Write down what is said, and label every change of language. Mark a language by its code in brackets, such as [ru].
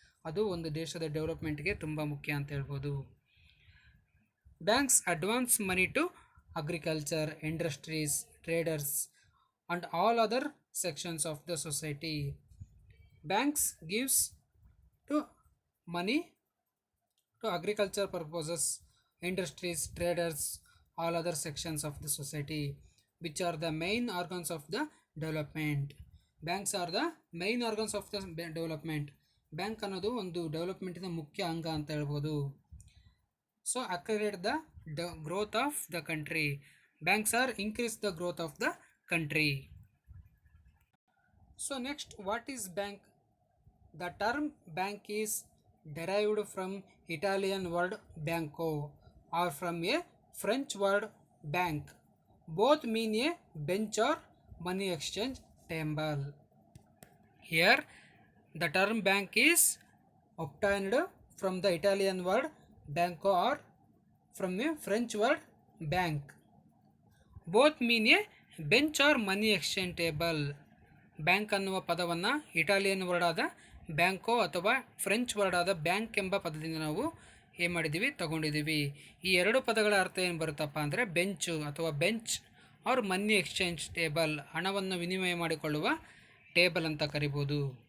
[kn] ಅದು ಒಂದು ದೇಶದ ಡೆವಲಪ್ಮೆಂಟ್ಗೆ ತುಂಬ ಮುಖ್ಯ ಅಂತ ಹೇಳ್ಬೋದು. [en] Banks advance money to agriculture, industries, traders, and all other sections of the society. Banks gives to money to agriculture purposes, industries, traders, all other sections of the society, which are the main organs of the development. Banks are the main organs of the development. [kn] Bank ಅನ್ನೋದು ಒಂದು ಡೆವಲಪ್ಮೆಂಟಿನ ಮುಖ್ಯ ಅಂಗ ಅಂತ ಹೇಳ್ಬೋದು. [en] So accelerate the growth of the country. Banks are increase the growth of the country. So next, what is bank? The term bank is derived from Italian word banco or from a French word bank. Both mean a bench or money exchange table. Here the term bank is obtained from the Italian word banco or from a French word bank. Both mean a bench or money exchange table. [kn] Bank ಅನ್ನುವ ಪದವನ್ನು Italian word ಆದ ಬ್ಯಾಂಕೋ ಅಥವಾ French word ಆದ bank ಎಂಬ ಪದದಿಂದ ನಾವು ಏನು ಮಾಡಿದ್ದೀವಿ, ತಗೊಂಡಿದ್ದೀವಿ. ಈ ಎರಡು ಪದಗಳ ಅರ್ಥ ಏನು ಬರುತ್ತಪ್ಪ ಅಂದರೆ ಬೆಂಚು ಅಥವಾ [en] bench or money exchange table, [kn] ಹಣವನ್ನು ವಿನಿಮಯ ಮಾಡಿಕೊಳ್ಳುವ ಟೇಬಲ್ ಅಂತ ಕರಿಬೋದು.